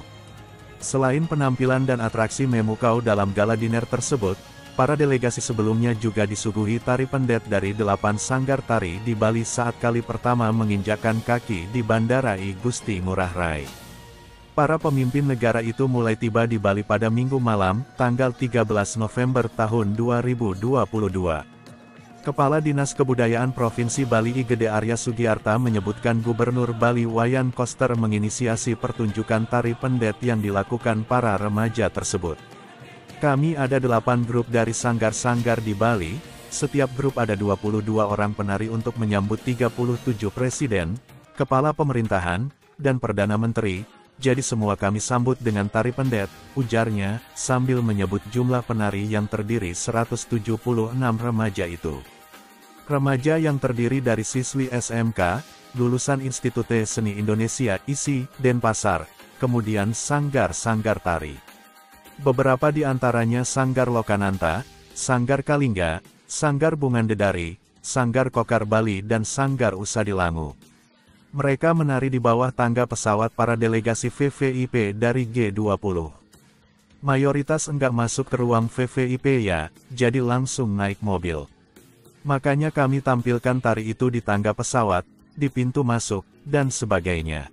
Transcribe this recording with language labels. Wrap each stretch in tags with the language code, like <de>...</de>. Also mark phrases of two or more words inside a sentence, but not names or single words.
<id>Selain penampilan dan atraksi memukau dalam</id> <en>gala dinner</en> <id>tersebut, para delegasi sebelumnya juga disuguhi tari pendet dari 8 sanggar tari di Bali saat kali pertama menginjakkan kaki di Bandara I Gusti Ngurah Rai. Para pemimpin negara itu mulai tiba di Bali pada Minggu malam, tanggal 13 November tahun 2022. Kepala Dinas Kebudayaan Provinsi Bali I Gede Arya Sugiarta menyebutkan Gubernur Bali Wayan Koster menginisiasi pertunjukan tari pendet yang dilakukan para remaja tersebut. Kami ada 8 grup dari sanggar-sanggar di Bali, setiap grup ada 22 orang penari untuk menyambut 37 presiden, kepala pemerintahan, dan Perdana Menteri, jadi semua kami sambut dengan tari pendet, ujarnya, sambil menyebut jumlah penari yang terdiri 176 remaja itu. Remaja yang terdiri dari siswi SMK, lulusan Institut Seni Indonesia ISI, Denpasar, kemudian sanggar-sanggar tari. Beberapa di antaranya Sanggar Lokananta, Sanggar Kalingga, Sanggar Bungandedari, Sanggar Kokar Bali dan Sanggar Usadilangu. Mereka menari di bawah tangga pesawat para delegasi VVIP dari G20. Mayoritas enggak masuk ke ruang VVIP ya, jadi langsung naik mobil. Makanya kami tampilkan tari itu di tangga pesawat, di pintu masuk, dan sebagainya.</id>